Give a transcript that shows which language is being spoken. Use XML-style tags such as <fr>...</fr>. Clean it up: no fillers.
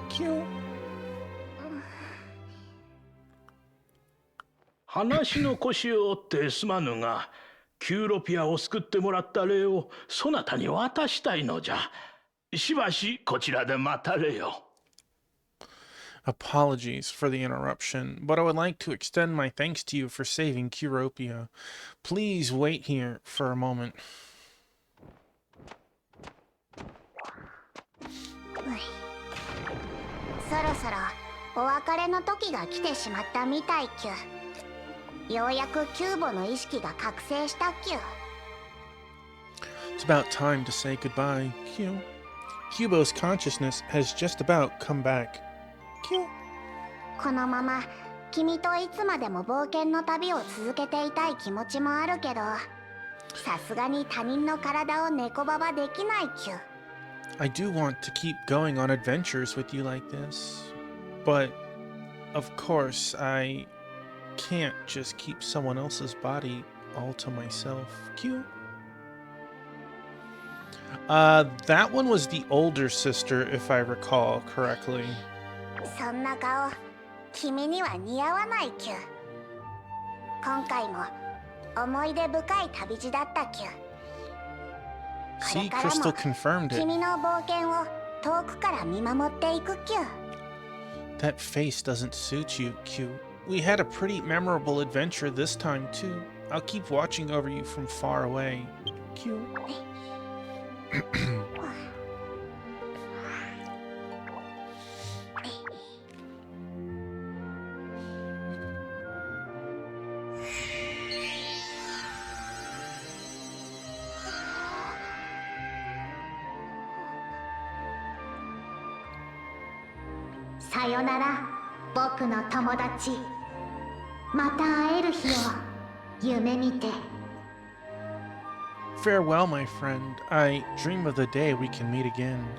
<en>Cute.</en> <ja>話の腰を折ってすまぬが、キューロピアを救ってもらった礼をそなたに渡したいのじゃ。しばしこちらで待たれよ。</ja> <en>Apologies for the interruption, but I would like to extend my thanks to you for saving Curopia. Please wait here for a moment.</en> <ja>そろそろお別れの時が来てしまったみたいきゅ。ようやくキューボの意識が覚醒したきゅ。</ja> <en>It's about time to say goodbye, Q. Cubo's consciousness has just about come back. Q.</en> <ja>このまま君といつまでも冒険の旅を続けていたい気持ちもあるけど、さすがに他人の体を猫ババできないきゅ。</ja> <en>I do want to keep going on adventures with you like this, but of course I can't just keep someone else's body all to myself. Q. That one was the older sister, if I recall correctly.</en> <ja>そんな顔君には似合わないきゅ。今回も思い出深い旅路だったきゅ。</ja> <en>See, Crystal confirmed it.</en> <ja>君の冒険を遠くから見守っていくきゅ。</ja> <en>That face doesn't suit you, Q. We had a pretty memorable adventure this time, too. I'll keep watching over you from far away. Q.</en> <ja>さよなら僕の友達。また会える日を夢見て。</ja> <en>Farewell, my friend. I dream of the day we can meet again.</en>